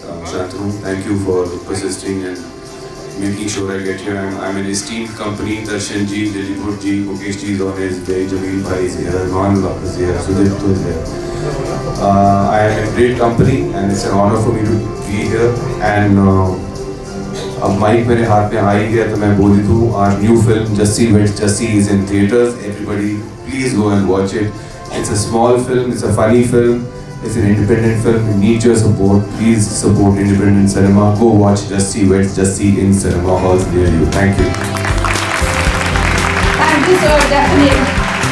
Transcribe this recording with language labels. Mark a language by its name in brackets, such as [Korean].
[English] Shantanu, thank you for persisting and making sure I get here. I'm an esteemed company. Darshan ji, Lilliput ji, Mukesh ji is on his way, Jameel bhai is here, Ron Locke is here, Sudipto is here. I am in great company and it's an honor for me to be here. [Hindi] And अब mic मेरे हाथ में आ ही गया तो मैं बोल दूँ, [English] our new film Jassi Weds Jassi is in theaters. Everybody, please go and watch it. It's a small film, it's a funny film, it's an independent film. We need your support. Please support independent cinema. Go watch Jassi Weds Jassi in cinema halls near you. Thank you. Thank you, sir. Definitely.